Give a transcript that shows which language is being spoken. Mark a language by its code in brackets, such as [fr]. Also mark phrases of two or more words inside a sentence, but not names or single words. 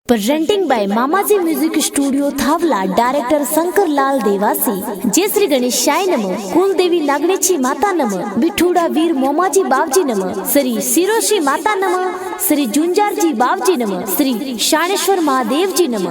[en] Presenting by मामाजी Music Studio थावला Director शंकर लाल देवासी। [sa] जय श्री गणेशाय नमः। कुल देवी नागणेची माता नमः। बिठूड़ा वीर मोमाजी बावजी नमः। श्री सिरोशी माता नमः। श्री जुंजारजी बावजी नमः। श्री शाणेश्वर महादेव जी नमः।